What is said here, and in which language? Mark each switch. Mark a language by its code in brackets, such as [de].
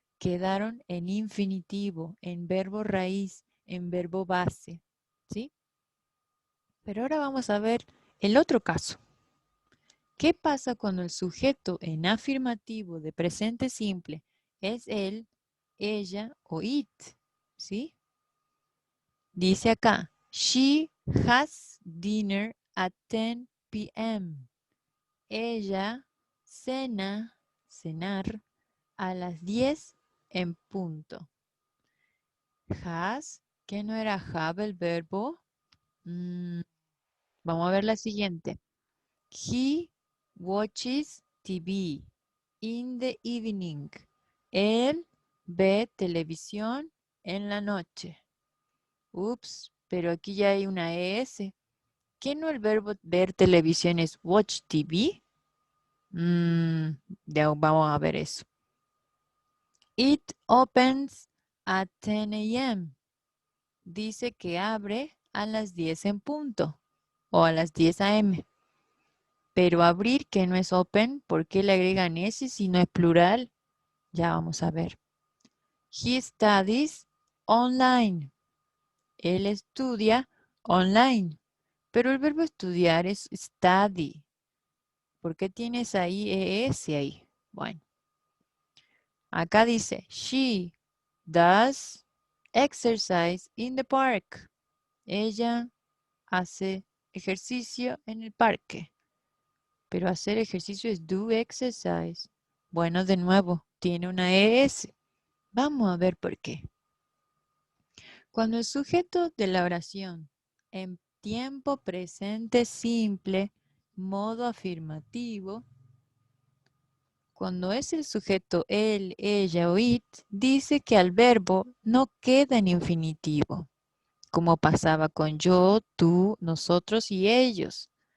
[es] Quedaron en infinitivo, en verbo raíz, en verbo base, ¿sí? Pero ahora vamos a ver el otro caso. ¿Qué pasa cuando el sujeto en afirmativo de presente simple es él, ella o it? ¿Sí? Dice acá, [en] she has dinner at 10 p.m. [es] Ella cenar a las 10 en punto. Has, ¿qué no era have el verbo? Vamos a ver la siguiente. [en] He watches TV in the evening. [es] Él ve televisión en la noche. Ups, pero aquí ya hay una ES. ¿Qué no el verbo ver televisión es watch TV? Ya vamos a ver eso. [en] It opens at 10 a.m. [es] Dice que abre a las 10 en punto o a las 10 a.m. Pero abrir, que no es open, ¿por qué le agregan ese si no es plural? Ya vamos a ver. [en] He studies online. [es] Él estudia online. Pero el verbo estudiar es study. ¿Por qué tienes ahí ES ahí? Bueno, acá dice, [en] she does exercise in the park. [es] Ella hace ejercicio en el parque. Pero hacer ejercicio es do exercise. Bueno, de nuevo, tiene una ES. Vamos a ver por qué. Cuando el sujeto de la oración en tiempo presente simple, modo afirmativo, cuando es el sujeto él, ella o it, dice que al verbo no queda en infinitivo, como pasaba con yo, tú, nosotros y ellos.